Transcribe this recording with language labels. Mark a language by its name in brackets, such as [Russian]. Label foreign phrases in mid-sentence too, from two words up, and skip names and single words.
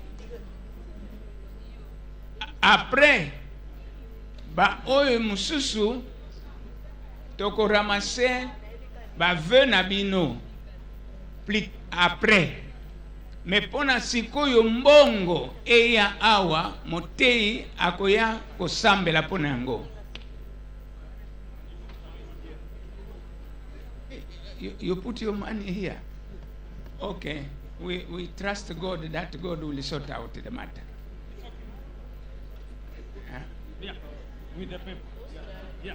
[Lingala] Après ba oyo mususu toko ramasser ba vœu na bino [French] plus après. [Lingala] Mais pona sikoyo mbongo eya awa motei akoya kosambela pona yango. [English] You put your money here. Okay. We trust God that God will sort out the matter. Yeah, with the paper. Yeah.